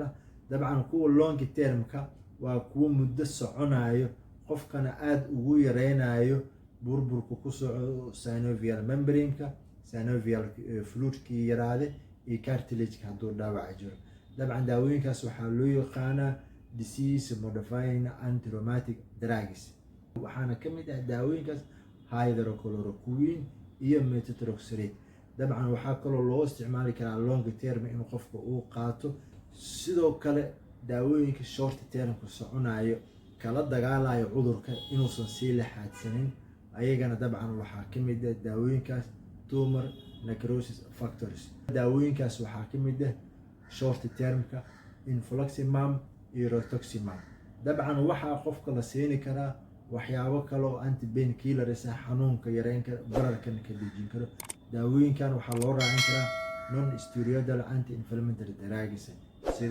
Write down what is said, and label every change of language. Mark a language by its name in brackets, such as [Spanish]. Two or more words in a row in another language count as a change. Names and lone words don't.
[Somali] ah dabcan kuwa [English] long term- [Somali] ka waa kuwa muddo soconayo qofkana aad ugu yareynayo burburka ku socdo [English] synovial membrane- [Somali] ka [English] synovial fluid- [Somali] kii yaraade iyo cartilage-ka hadduu dhaawac jiro dabcan daawooyinkaas waxaa loo yaqaanaa [English] disease modifying antirheumatic drugs [Somali] waxaana ka mid ah daawooyinkaas hydrochloroquine iyo methotrexate dabcan waxaa kaloo loo isticmaali karaa long term in qofka uu qaato sidoo kale daawooyinka [English] short term- [Somali] ka soconayo kala dagaalayo cudurka inuusan sii laxaadsanin ayagana dabcan waxaa ka mid ah daawooyinkaas [English] tumor necrosis factors [Somali] daawooyinkaas waxaa ka mid ah [English] short term- [Somali] ka infliximab iyo rituximab dabcan waxaa qofka la siini karaa waxyaabo kale oo [English] anti-pain killers [Somali] ah xanuunka yareyn kara bararkana ka dejin karo daawooyinkan waxaa loo raacin karaa [English] non-steroidal anti-inflammatory drugs [Somali] sida